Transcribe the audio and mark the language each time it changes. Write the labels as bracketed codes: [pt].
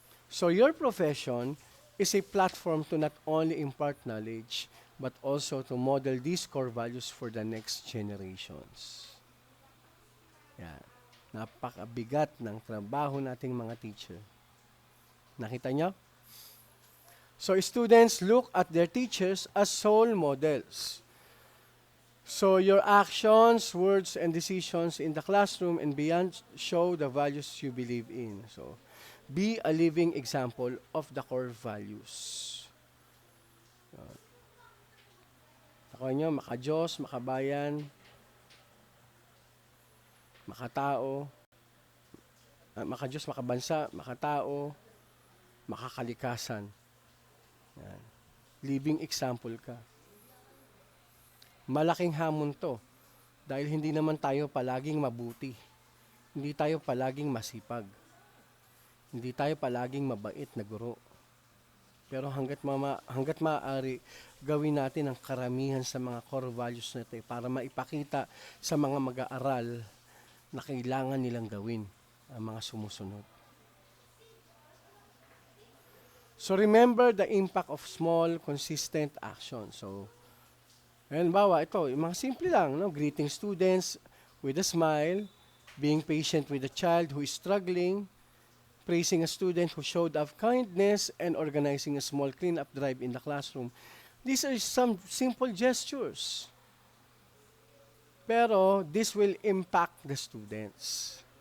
[en] So your profession is a platform to not only impart knowledge, but also to model these core values for the next generations. [tl] Yan. Napakabigat ng trabaho nating mga teacher. Nakita nyo? [en] So students look at their teachers as role models. So your actions, words, and decisions in the classroom and beyond show the values you believe in. So be a living example of the core values. [tl] Ako nyo, maka-Diyos, makabayan, makatao, maka-Diyos, makabansa, makatao, makakalikasan. Yan. Living example ka. Malaking hamon to dahil hindi naman tayo palaging mabuti. Hindi tayo palaging masipag. Hindi tayo palaging mabait na guro. Pero hanggat maaari, gawin natin ang karamihan sa mga core values natin para maipakita sa mga mag-aaral na kailangan nilang gawin ang mga sumusunod. [en] So remember the impact of small, consistent action. [tl] So, halimbawa, ito, yung mga simple lang, no? [en] Greeting students with a smile, being patient with a child who is struggling, praising a student who showed of kindness, and organizing a small clean-up drive in the classroom. These are some simple gestures. Pero this will impact the students.